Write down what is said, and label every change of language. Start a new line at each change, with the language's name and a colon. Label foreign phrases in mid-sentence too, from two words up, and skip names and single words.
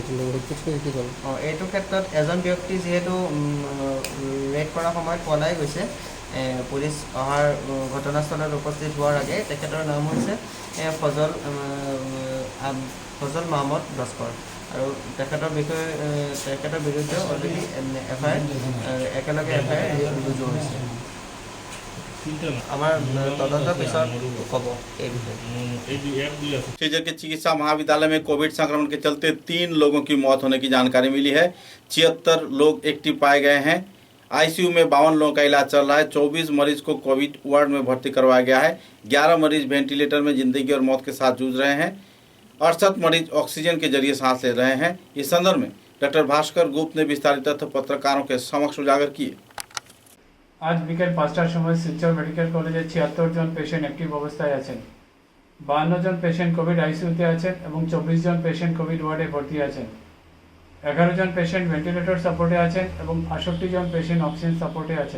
Assamese: এইটো ক্ষেত্ৰত এজন ব্যক্তি যিহেতু ৰেড কৰাৰ সময়ত পলাই গৈছে, পুলিচ অহাৰ ঘটনাস্থলত উপস্থিত হোৱাৰ আগে তেখেতৰ নাম হৈছে ফজল মহম্মদ লস্কৰ আৰু তেখেতৰ বিৰুদ্ধে অলৰেডি একেলগে FIR ৰুজু হৈছে। আমাৰ তদন্ত পিছত ক'ব এই বিষয়ে।
Hindi: छेजर के चिकित्सा महाविद्यालय में कोविड संक्रमण के चलते 3 लोगों की मौत होने की जानकारी मिली है। 76 लोग एक्टिव पाए गए हैं। आईसीयू में 52 लोगों का इलाज चल रहा है। 24 मरीज को
English: Covid ward
Hindi: में भर्ती करवाया गया है। 11 मरीज वेंटिलेटर में जिंदगी और मौत के साथ जूझ रहे हैं। 68 मरीज ऑक्सीजन के जरिए सांस ले रहे हैं। इस संदर्भ में डॉक्टर भास्कर गुप्त ने विस्तारित तथ्य पत्रकारों के समक्ष उजागर किए।
Bangla: আজ বিকেল 5টার সময় শিলচর মেডিকেল কলেজে 76 জন
English: patient active
Bangla: অবস্থায় আছেন। 52 জন পেশেন্ট
English: Covid ICUতে
Bangla: আছেন এবং 24 জন পেশেন্ট
English: Covid wardে
Bangla: ভর্তি আছেন। 11 জন পেশেন্ট
English: ventilator supportে
Bangla: আছেন এবং 68 জন পেশেন্ট
English: oxygen supportে
Bangla: আছেন।